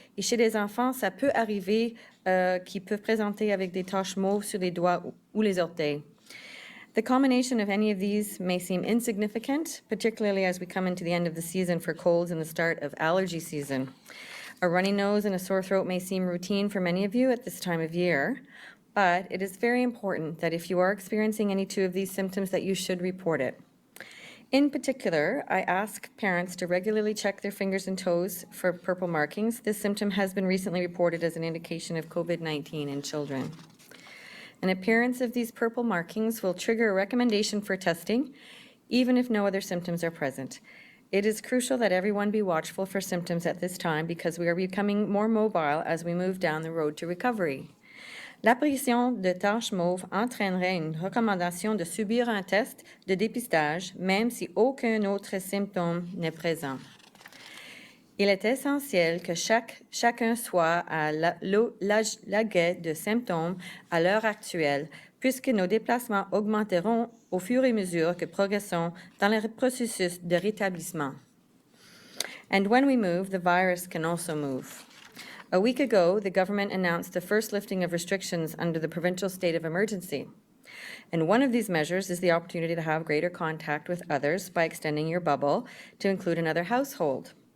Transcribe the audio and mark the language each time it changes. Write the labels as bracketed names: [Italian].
[French] Et chez les enfants, ça peut arriver qu'ils peuvent présenter avec des taches mauves sur les doigts ou les orteils. [English] The combination of any of these may seem insignificant, particularly as we come into the end of the season for colds and the start of allergy season. A runny nose and a sore throat may seem routine for many of you at this time of year, but it is very important that if you are experiencing any two of these symptoms that you should report it. In particular, I ask parents to regularly check their fingers and toes for purple markings. This symptom has been recently reported as an indication of COVID-19 in children. An appearance of these purple markings will trigger a recommendation for testing, even if no other symptoms are present. It is crucial that everyone be watchful for symptoms at this time because we are becoming more mobile as we move down the road to recovery. [French] L'apparition de taches mauves entraînerait une recommandation de subir un test de dépistage, même si aucun autre symptôme n'est présent. Il est essentiel que chacun soit à l'aguet de symptômes à l'heure actuelle, puisque nos déplacements augmenteront au fur et à mesure que progressons dans le processus de rétablissement. [English] And when we move, the virus can also move. A week ago, the government announced the first lifting of restrictions under the provincial state of emergency. And one of these measures is the opportunity to have greater contact with others by extending your bubble to include another household.